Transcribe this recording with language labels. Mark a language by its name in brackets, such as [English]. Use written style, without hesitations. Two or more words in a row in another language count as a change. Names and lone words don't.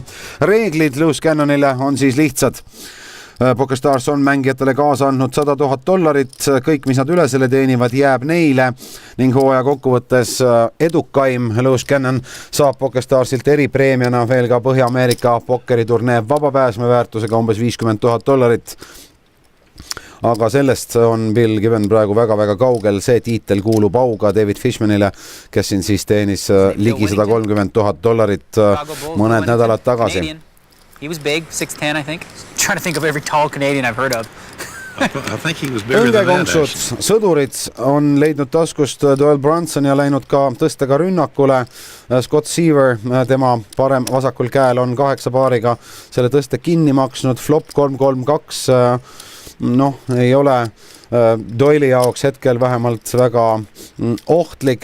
[Estonian] Reeglid Loose Cannonile on siis lihtsad. PokerStars on mängijatele kaasa andnud $100,000, kõik mis nad üle selle teenivad jääb neile ning hooaja kokkuvõttes edukaim Loose Cannon saab PokerStarsilt eripreemiana veel ka Põhja-Ameerika pokkeriturnee vabapääsme väärtusega umbes $50,000. Aga sellest on Bill Given praegu väga kaugel, see tiitel kuulub auga David Fishmanile, kes siin siis teenis ligi $130,000 mõned nädalad tagasi. [English] He was big, 6'10", I think. Trying to think of every tall Canadian I've heard of. I think he was bigger than that, actually. [Estonian] Sõdurid on leidnud taskust Doyle Brunson ja läinud ka tõstega rünnakule. Scott Seaver, tema parem vasakul käel on 8 paariga selle tõste kinni maksnud. Flop 3-3-2, ei ole Doyle'i jaoks hetkel vähemalt väga ohtlik.